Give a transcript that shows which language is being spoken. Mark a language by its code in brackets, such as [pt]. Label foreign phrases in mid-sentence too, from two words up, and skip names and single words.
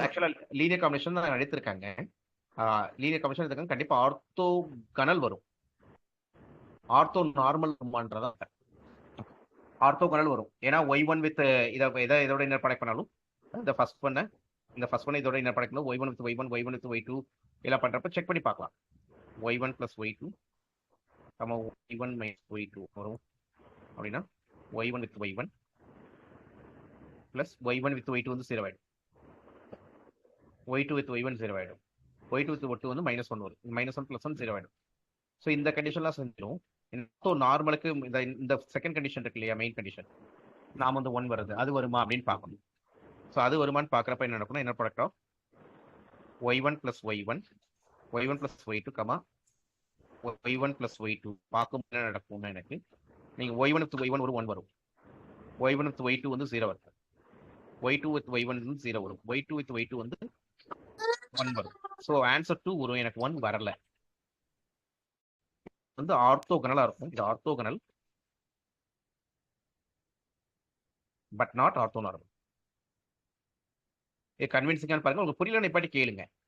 [ta] ஆக்சுவலா [en] linear combination [ta] தான் எடுத்திருக்காங்க. [en] linear combination [ta] எடுத்திருக்காங்க. கண்டிப்பா ஆர்த்தோ கனல் வரும், ஆர்த்தோ நார்மல் வருமானதான். ஆர்த்தோ கனல் வரும். ஏன்னா y1 வித் இதோட [en] inner product [ta] பண்ணாலும் இந்த [en] first one [ta] இதோட [en] inner product [ta] பண்ணாலும் y1 வித் y1 y1 வித் y2 எல்லாம் பண்றப்ப செக் பண்ணி பார்க்கலாம். [en] y1 plus y2 y1 minus y2 [ta] வரும் அப்படின்னா [en] y1 with y1 plus y1 with y2 [ta] வந்து 0 ஆயிடும். [en] y2 with y1 [ta] 0 ஆயிடும். [en] y2 with y2 [ta] வந்து -1 வரும். [en] -1 plus 1 [ta] 0 ஆயிடும். ஸோ இந்த கண்டிஷன்லாம் செஞ்சிடும். ஸோ நார்மலுக்கு இந்த [en] second condition [ta] இருக்கு இல்லையா, [en] main condition, [ta] நாம வந்து 1 வருது, அது வருமா அப்படின்னு பார்க்கணும். ஸோ அது வருமானு பார்க்குறப்ப என்ன நடக்கும்னா, என்ன [en] product of y1 plus y1 y1 plus y2 y1 plus y2 [ta] பார்க்கும் என்ன நடக்கும்னா, எனக்கு நீங்க [en] y1 with y1 [ta] ஒரு 1 வரும், [en] y1 with y2 [ta] வந்து 0 வரும், [en] y2 with y1 [ta] வந்து 0 வரும், [en] y2 with y2 [ta] வந்து 1 வரும். ஸோ ஆன்சர் 2 வரும். எனக்கு 1 வரல, வந்து ஆர்த்தோகனலா இருக்கும். இது ஆர்த்தோகனல் [en] but not ortho normal. [ta] இது கன்வின்சிங்கான பாருங்க. உங்களுக்கு புரியல பாட்டி கேளுங்க.